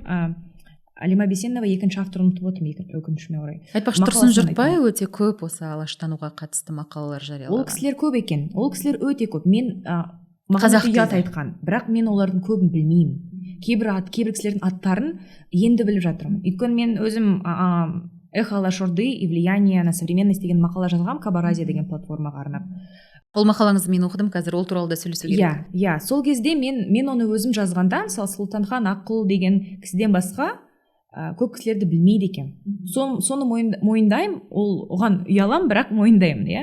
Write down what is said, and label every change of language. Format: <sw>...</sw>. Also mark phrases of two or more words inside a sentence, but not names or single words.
<kk>Алима Бейсенова екінші авторын ұмытып отырмын, өкінішіме орай. Айтпақшы, Тұрсын Жұртбай өте көп осы алаштануға қатысты мақалалар жариялаған. Ол кісілер көп екен. Ол кісілер өте көп. Мен маған ұят айтқан, бірақ мен олардың көбін білмеймін. Кейбір кісілердің аттарын енді біліп жатырмын. Өйткені мен өзім «Эхо Алашорды и влияние на современность» деген мақала жазғам, Кабаразия деген платформаға арнап. Ол мақалаңызды мен оқыдым, қазір ол туралы да сөйлесу керек. Иә, сол кезде мен оны өзім жазғанда, мысалы, Сұлтанхан Аққұл деген кісіден басқа көп кісілерді білмейді екен. Соны мойындаймын, оған ұялам, бірақ мойындаймын, иә.</kk>